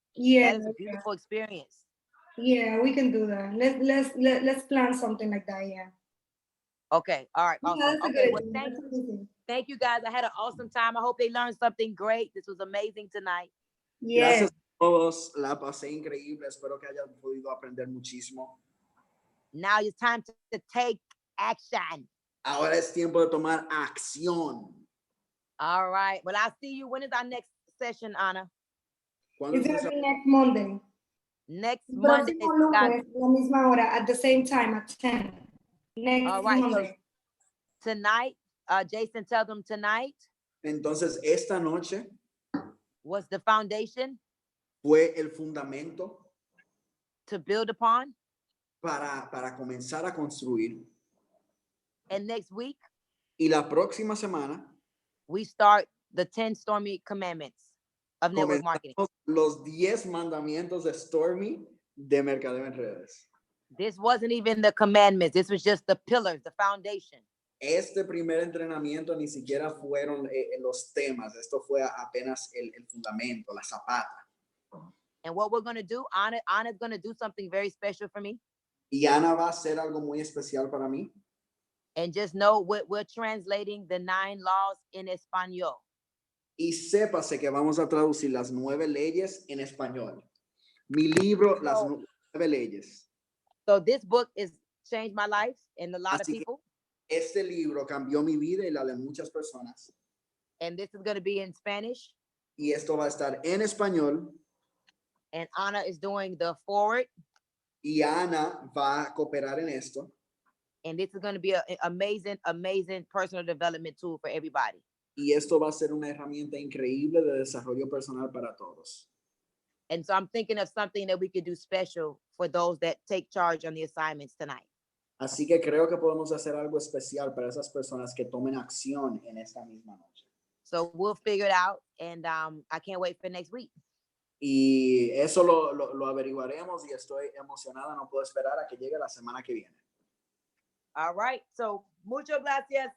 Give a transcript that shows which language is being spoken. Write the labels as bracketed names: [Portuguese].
[English] Yeah, that is a beautiful experience. Yeah, we can do that. Let's plan something like that. Yeah. Okay. All right. Awesome. Yeah, okay. Well, thank you guys. I had an awesome time. I hope they learned something great. This was amazing tonight. Yeah. [Spanish] Gracias a todos. La pasé increíble. Espero que hayan podido aprender muchísimo. [English] Now it's time to take action. [Spanish] Ahora es tiempo de tomar acción. [English] All right. Well, I'll see you. When is our next session, Ana? It's going to be next Monday. Next Monday. [Spanish] La misma hora, [English] at the same time, at 10. Next Monday. So tonight, Jason, tell them tonight. [Spanish] Entonces, esta noche [English] was the foundation. [Spanish] Fue el fundamento. [English] To build upon. [Spanish] Para comenzar a construir. [English] And next week. [Spanish] Y la próxima semana. [English] We start the 10 Stormy commandments of network marketing. [Spanish] Los 10 mandamientos de Stormy de mercadeo en redes. [English] This wasn't even the commandments. This was just the pillars, the foundation. [Spanish] Este primer entrenamiento ni siquiera fueron los temas. Esto fue apenas el fundamento, la zapata. [English] And what we're going to do, Anna's going to do something very special for me. [Spanish] Y Ana va a hacer algo muy especial para mí. [English] And just know we're translating the 9 laws in español. [Spanish] Y sépase que vamos a traducir las 9 leyes en español. Mi libro, las 9 leyes. [English] So this book is changed my life and a lot of people. [Spanish] Este libro cambió mi vida y la de muchas personas. [English] And this is going to be in Spanish. [Spanish] Y esto va a estar en español. [English] And Ana is doing the forward. [Spanish] Y Ana va a cooperar en esto. [English] And this is going to be an amazing, amazing personal development tool for everybody. [Spanish] Y esto va a ser una herramienta increíble de desarrollo personal para todos. [English] And so I'm thinking of something that we could do special for those that take charge on the assignments tonight. [Spanish] Así que creo que podemos hacer algo especial para esas personas que tomen acción en esta misma noche. [English] So we'll figure it out, and I can't wait for next week. [Spanish] Y eso lo averiguaremos y estoy emocionada, no puedo esperar a que llegue la semana que viene. [English] All right, so [Spanish] muchas gracias.